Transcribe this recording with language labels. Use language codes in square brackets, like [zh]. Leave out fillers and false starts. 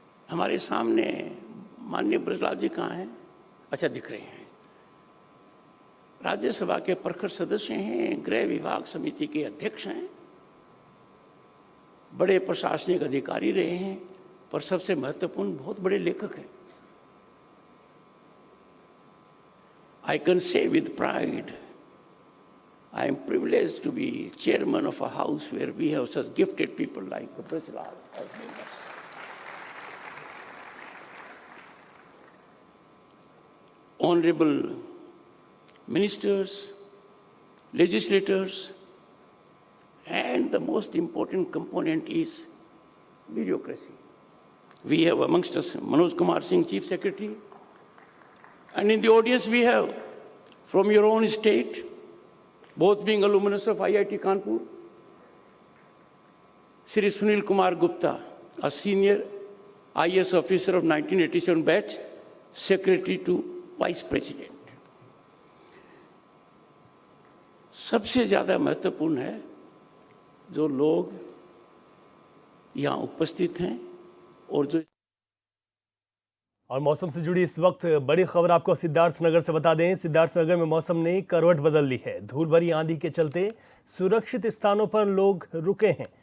[hi] हमारे सामने माननीय ब्रजलाल जी कहाँ हैं? अच्छा, दिख रहे हैं। राज्यसभा के प्रखर सदस्य हैं, गृह विभाग समिति के अध्यक्ष हैं, बड़े प्रशासनिक अधिकारी रहे हैं, पर सबसे महत्वपूर्ण बहुत बड़े लेखक हैं। [en] I can say with pride, I am privileged to be chairman of a house where we have such gifted people like Brajlal as members. Honorable ministers, legislators, and the most important component is bureaucracy. We have amongst us Manoj Kumar Singh, Chief Secretary, and in the audience we have from your own state, both being alumnus of IIT Kanpur, Sri Sunil Kumar Gupta, a senior IAS officer of 1987 batch, Secretary to Vice President. [hi] सबसे ज़्यादा महत्वपूर्ण है जो लोग यहाँ उपस्थित हैं और जो और मौसम से जुड़ी इस वक्त बड़ी खबर आपको सिद्धार्थनगर से बता दें। सिद्धार्थनगर में मौसम ने करवट बदल ली है। धूल भरी आंधी के चलते सुरक्षित स्थानों पर लोग रुके हैं।